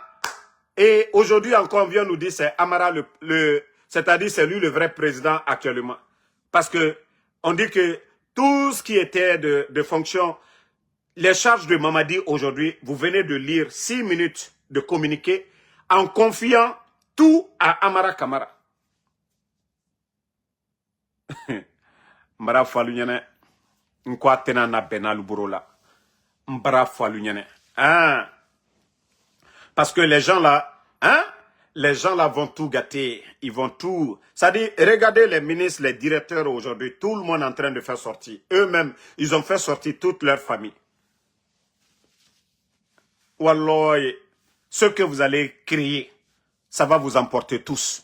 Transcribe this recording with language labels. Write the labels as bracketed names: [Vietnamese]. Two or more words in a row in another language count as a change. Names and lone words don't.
[French] Et aujourd'hui encore, on vient nous dire c'est Amara, c'est-à-dire c'est lui le vrai président actuellement. Parce que on dit que tout ce qui était de fonction, les charges de Mamadi aujourd'hui, vous venez de lire 6 minutes de communiqué en confiant tout à Amara Kamara. Mbara falunyane, nkwa tena na benal burola. Mbara falunyane. Hein? Parce que les gens là, hein? Les gens là vont tout gâter. Ils vont tout... C'est-à-dire, regardez les ministres, les directeurs aujourd'hui, tout le monde est en train de faire sortir. Eux-mêmes, ils ont fait sortir toute leur famille. Wallah, ce que vous allez créer, ça va vous emporter tous.